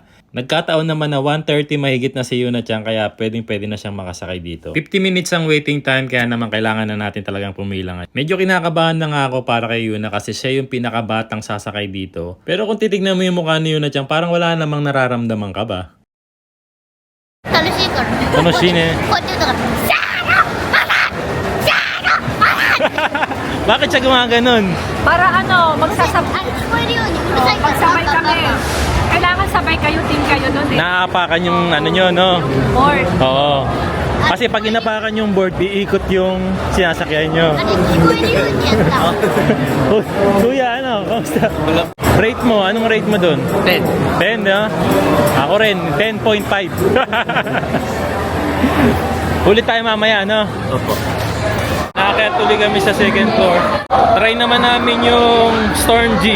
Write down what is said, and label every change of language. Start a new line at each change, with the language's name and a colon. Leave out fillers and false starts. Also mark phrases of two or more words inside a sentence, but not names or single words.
Filipino: Nagkataon naman na 130 mahigit na si Yuna-chan kaya pwede na siyang makasakay dito. 50 minutes ang waiting time kaya naman kailangan na natin talagang pumila. Medyo kinakabahan na nga ako para kay Yuna kasi siya yung pinakabatang sasakay dito. Pero kung titignan mo yung mukha ni Yuna-chan parang wala namang nararamdaman ka ba?
Japanese: 楽しいからね
Filipino: Ano sine?
Japanese: こうやって言うから
Filipino: Bakit siya gumaganon? Para ano,
Japanese: あれ聞こえるようにうるさいから
Filipino: magsabay kami. Kailangan sabay kayo, team kayo doon eh. Naapakan yung ano nyo, no? Board. Oo. Kasi pag inapakan yung board, iikot yung sinasakyan nyo.
Japanese: あれ聞こえるようにやった
Filipino: Kuya, ano? Kamusta? Rate mo, anong rate mo dun? 10。 10, no? Ako rin, 10.5. Ulit tayo mamaya, no? Opo. Nakakaya tuloy kami sa second floor. Try naman namin yung Storm G.